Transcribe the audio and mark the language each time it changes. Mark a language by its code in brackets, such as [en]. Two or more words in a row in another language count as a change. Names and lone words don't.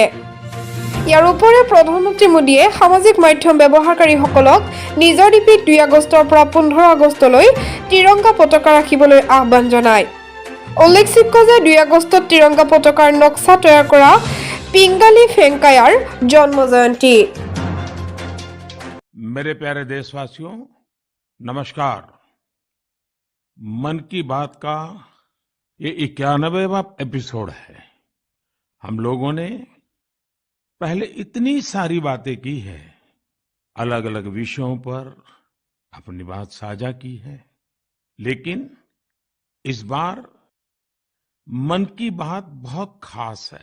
[as] ইয়াৰ উপৰিও প্ৰধানমন্ত্ৰী মোদীয়ে সামাজিক মাধ্যম ব্যৱহাৰকাৰীসকলক নিজৰ ডিপিত 2 আগষ্টৰ পৰা 15 আগষ্টলৈ তিৰংগা পতাকা ৰাখিবলৈ আহ্বান জনায়। উল্লেখযোগ্য যে 2 আগষ্টত তিৰংগা পতাকাৰ নক্সা তৈয়াৰ কৰা পিংগালী ভেংকায়াৰ জন্ম জয়ন্তী। [hi] मेरे प्यारे देशवासियों, नमस्कार। मन की बात का ये 91वां एपिसोड है। हम लोगों ने पहले इतनी सारी बातें की है, अलग अलग विषयों पर अपनी बात साझा की है, लेकिन इस बार मन की बात बहुत खास है।